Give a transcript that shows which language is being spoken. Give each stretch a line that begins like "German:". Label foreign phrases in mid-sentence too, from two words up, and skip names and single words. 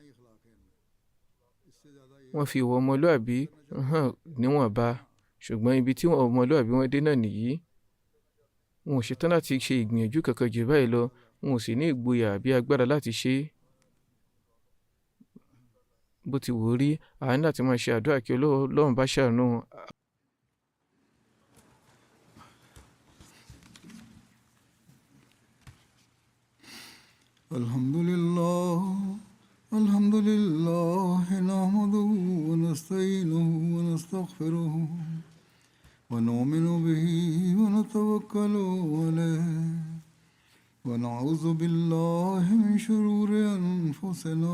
Yoruba: wọ́n fi ìwà ọmọlúàbí hàn níwọ̀nba, ṣùgbọ́n ibi tí ọmọlúàbí wọn dé náà nìyí. wọn ò ṣetán láti ṣe ìgbìyànjú kankan jù báyìí lọ, wọn ò sì ní ìgboyà àbí agbára láti ṣe é. bó ti wù ú rí, a ní láti máa ṣe àdúrà kí Ọlọ́run bá ṣàánú.
Arabic: الحمد لله نحمده ونستعينه ونستغفره ونؤمن به ونتوكل عليه ونعوذ بالله من شرور أنفسنا